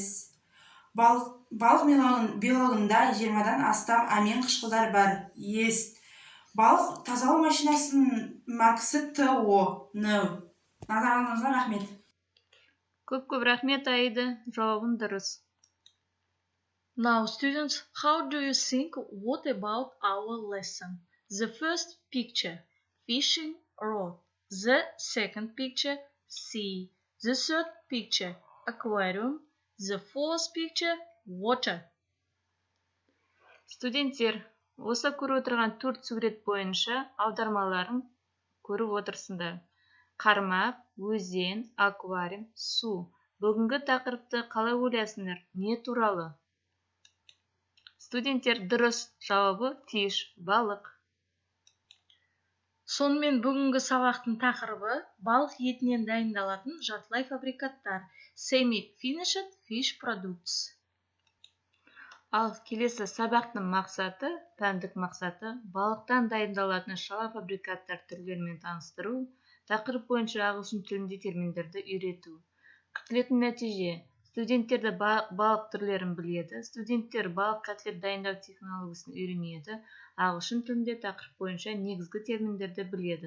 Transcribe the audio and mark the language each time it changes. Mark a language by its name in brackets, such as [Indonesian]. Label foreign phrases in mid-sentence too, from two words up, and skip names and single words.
[Kazakh] Балық белогында 20-дан астам амин қышқылдар бар. [English] Yes. [Kazakh] Балық тазалау машинасының маркасы ТО. No. Назарыңызға рахмет. Көп рахмет, Аида. Жауабын дұрыс. [English] Now, students, how do you think? What about our lesson? The first picture, fishing rod. The second picture, sea. The third picture, aquarium. The fourth picture, water. [Kazakh] Студенттер, осы көріп отырған 4 сурет бойынша аудармаларын көріп отырсыңдар. Қармақ, өзен, аквариум, су. Бүгінгі тақырыпты қалай ойлайсыңдар? Не туралы? Студенттер, дұрыс. Жауабы fish, балық. Сонымен бүгінгі сабақтың тақырыбы балық етінен дайындалатын жартылай фабрикаттар. [English] Semi-finished fish products. [Kazakh] Ал келесі сабақтың мақсаты, пәндік мақсаты, балықтан дайындалатын шала фабрикаттар түрлерімен таныстыру, тақырып бойынша ағылшын тілінде терминдерді үйрету. Күтілетін нәтиже: студенттерді балық түрлерін біледі, студенттер балық котлет дайындау технологиясын үйренеді, ағылшын тілінде тақырып бойынша негізгі терминдерді біледі.